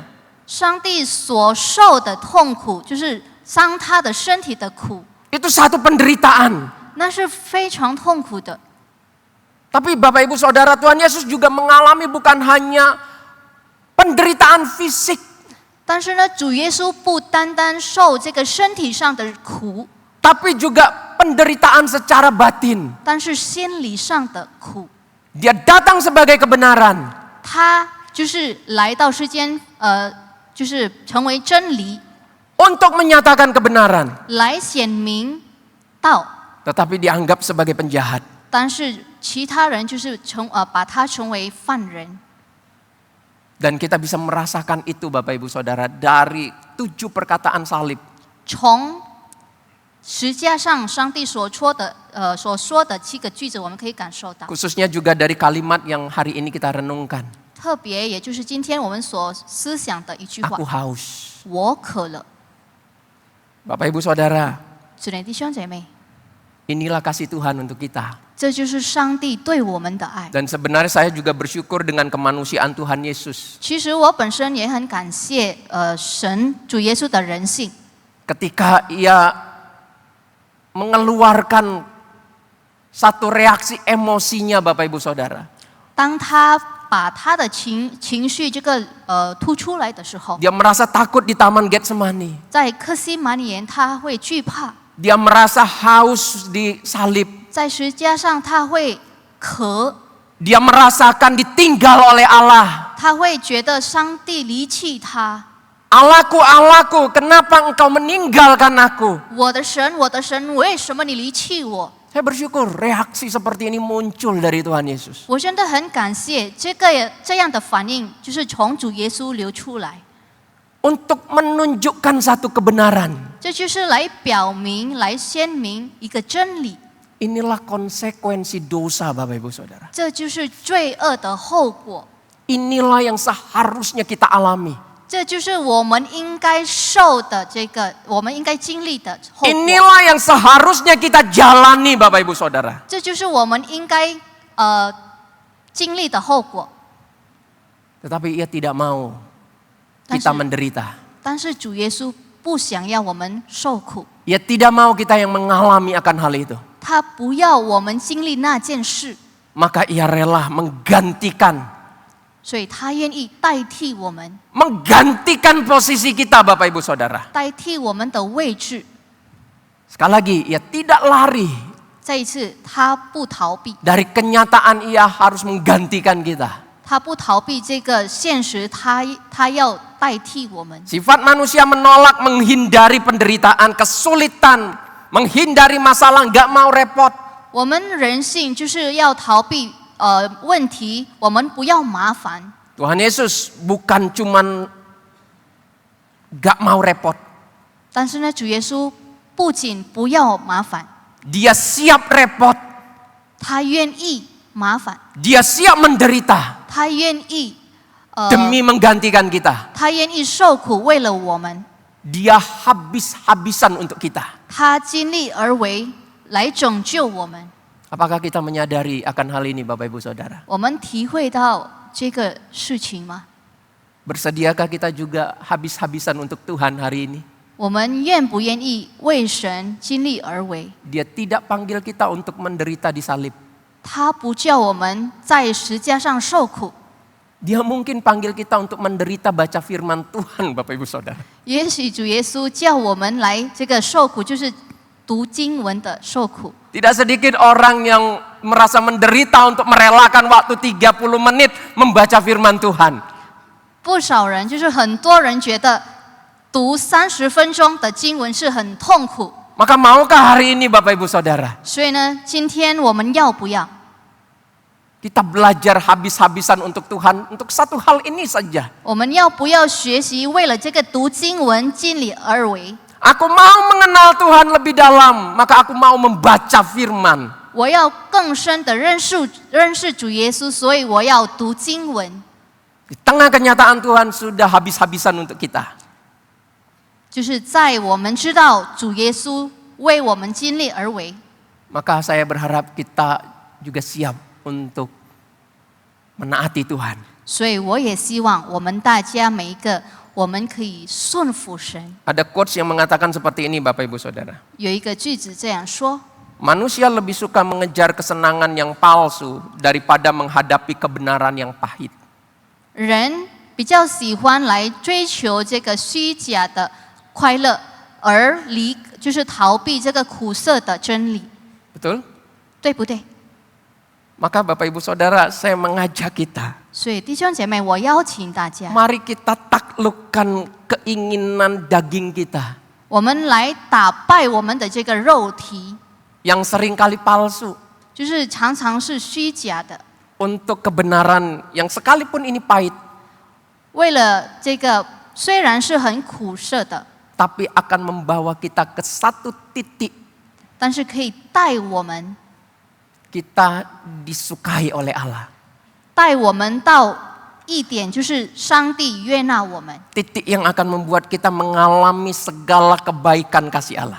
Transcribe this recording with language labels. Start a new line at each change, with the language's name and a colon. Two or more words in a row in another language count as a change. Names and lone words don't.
Chinese: 上帝所受的痛苦，就是伤他的身体的苦，
Indonesian: Itu satu penderitaan.
Chinese: 那是非常痛苦的。
Indonesian: Tapi Bapak Ibu Saudara, Tuhan Yesus juga mengalami bukan hanya penderitaan fisik.
Chinese: 但是呢，主耶稣不单单受这个身体上的苦，
Indonesian: Tapi juga penderitaan secara batin.
Chinese: 但是心理上的苦。
Indonesian: Dia datang sebagai kebenaran.
Chinese: 他就是来到世间，就是成为真理，
Indonesian: Untuk menyatakan kebenaran.
Chinese: 来显明道。
Indonesian: Tetapi dianggap sebagai penjahat.
Chinese: 但是其他人就是把他成为犯人。
Indonesian: Dan kita bisa merasakan itu Bapak Ibu Saudara dari 7 perkataan salib.
Chinese: 从十字架上上帝所说的7个句子，我们可以感受到。
Indonesian: Khususnya juga dari kalimat yang hari ini kita renungkan.
Chinese: 特别也就是今天我们所思想的一句话
Indonesian: Aku：“ haus.
Chinese: 我渴了。”
Indonesian: Bapak Ibu Saudara,
Chinese: 主内弟兄姐妹，
Indonesian: inilah kasih Tuhan untuk kita.
Chinese: 这就是上帝对我们的爱。
Indonesian: Dan sebenarnya saya juga bersyukur dengan kemanusiaan Tuhan Yesus.
Chinese: 其实我本身也很感谢神主耶稣的人性，
Indonesian: Ketika ia mengeluarkan satu reaksi emosinya Bapak Ibu Saudara.
Chinese: 当他把他的情绪这个突出来的时候，
Indonesian: Dia merasa takut di Taman Getsemani.
Chinese: 在克西马尼园他会惧怕，
Indonesian: Dia merasa haus di salib.
Chinese: 在十字架上他会渴，
Indonesian: Dia merasakan ditinggal oleh Allah.
Chinese: 他会觉得上帝离弃他。
Indonesian: Allahku, Allahku, kenapa engkau meninggalkan aku?
Chinese: 我的神，我的神，为什么你离弃我？
Indonesian: Saya bersyukur reaksi seperti ini muncul dari Tuhan Yesus.
Chinese: 我真的很感谢这样的反应，就是从主耶稣流出来。
Indonesian: Untuk menunjukkan satu kebenaran.
Chinese: 这就是来表明、来鲜明一个真理。
Indonesian: Inilah konsekuensi dosa Bapak Ibu Saudara.
Chinese: 这就是罪恶的后果，
Indonesian: Inilah yang seharusnya kita alami.
Chinese: 这就是我们应该受的我们应该经历的后果。
Indonesian: Inilah yang seharusnya kita jalani Bapak Ibu Saudara.
Chinese: 这就是我们应该经历的后果。
Indonesian: Tetapi ia tidak mau
Chinese: 但
Indonesian: kita
Chinese: 是
Indonesian: menderita.
Chinese: 但是主耶稣不想要我们受苦，
Indonesian: Ia tidak mau kita yang mengalami akan hal itu.
Chinese: 他不要我们经历那件事，
Indonesian: Maka ia rela menggantikan.
Chinese: 所以他愿意代替我们，
Indonesian: Menggantikan posisi kita Bapak Ibu Saudara.
Chinese: 代替我们的位置。
Indonesian: Sekali lagi, ia tidak lari
Chinese: 再一次，他不逃避，
Indonesian: dari kenyataan ia harus menggantikan kita.
Chinese: 他不逃避这个现实，他要代替我们。
Indonesian: Sifat manusia menolak, menghindari penderitaan, kesulitan, menghindari masalah, nggak mau repot.
Chinese: 我们人性就是要逃避问题，我们不要麻烦。
Indonesian: Tuhan Yesus bukan cuman nggak mau repot.
Chinese: 但是呢，主耶稣不仅不要麻烦，
Indonesian: Dia siap repot,
Chinese: 他愿意麻烦，
Indonesian: dia siap menderita
Chinese: 他愿意
Indonesian: demi menggantikan kita.
Chinese: 他愿意受苦，为了我们，
Indonesian: Dia habis-habisan untuk kita.
Chinese: 他尽力而为来拯救我们。
Indonesian: Apakah kita menyadari akan hal ini Bapak Ibu Saudara?
Chinese: 我们体会到这个事情吗？
Indonesian: Bersediakah kita juga habis-habisan untuk Tuhan hari ini?
Chinese: 我们愿不愿意为神尽力而为？
Indonesian: Dia tidak panggil kita untuk menderita di salib.
Chinese: 他不叫我们在十架上受苦，
Indonesian: Dia mungkin panggil kita untuk menderita baca firman Tuhan Bapak Ibu Saudara.
Chinese: 也许主耶稣叫我们来这个受苦，就是读经文的受苦。
Indonesian: Tidak sedikit orang yang merasa menderita untuk merelakan waktu 30 menit membaca firman Tuhan.
Chinese: 不少人就是很多人觉得读30分钟的经文是很痛苦，
Indonesian: Maka maukah hari ini Bapak Ibu Saudara
Chinese: 所以呢，今天我们要不要
Indonesian: kita belajar habis-habisan untuk Tuhan untuk satu hal ini saja.
Chinese: 我们要不要学习为了这个读经文尽力而为？
Indonesian: Aku mau mengenal Tuhan lebih dalam, maka aku mau membaca firman.
Chinese: 我要更深的认识主耶稣，所以我要读经文。
Indonesian: Di tengah kenyataan Tuhan sudah habis-habisan untuk kita.
Chinese: 就是在我们知道主耶稣为我们尽力而为，
Indonesian: Maka saya berharap kita juga siap untuk menaati Tuhan.
Chinese: 所以我也希望我们大家每一个，我们可以顺服神。
Indonesian: Ada quotes yang mengatakan seperti ini Bapak Ibu Saudara.
Chinese: 有一个句子这样说：
Indonesian: Manusia lebih suka mengejar kesenangan yang palsu daripada menghadapi kebenaran yang pahit.
Chinese: 人比较喜欢来追求这个虚假的快乐，而就是逃避这个苦涩的真理，
Indonesian: Betul?
Chinese: 对不对？
Indonesian: Maka Bapak Ibu Saudara, saya mengajak kita.
Chinese: 所以弟兄姐妹，我邀请大家，
Indonesian: Mari kita taklukkan keinginan daging kita
Chinese: 我们来打败我们的这个肉体，
Indonesian: yang seringkali palsu
Chinese: 就是常常是虚假的，
Indonesian: untuk kebenaran yang sekalipun ini pahit,
Chinese: 为了这个虽然是很苦涩的，
Indonesian: tapi akan membawa kita ke satu titik
Chinese: 但是可以带我们
Indonesian: kita disukai oleh Allah.
Chinese: 带我们到一点，就是上帝悦纳我们。
Indonesian: Titik yang akan membuat kita mengalami segala kebaikan kasih Allah.